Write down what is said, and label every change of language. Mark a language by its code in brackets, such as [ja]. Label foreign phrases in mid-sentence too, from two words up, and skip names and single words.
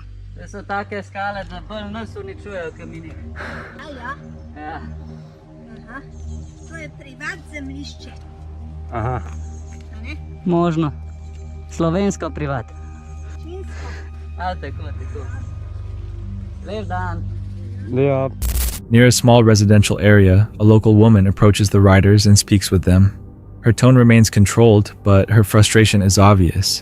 [sl] To so take skale, da bolj nas uničujejo kamini. A ja? Ja. Aha. To je privat zemljišče. Aha. Možno. Slovensko privat. Činsko. A tako. Lep dan. [en] Yeah. Near a small residential area, a local woman approaches the riders and speaks with them. Her tone remains controlled, but her frustration is obvious.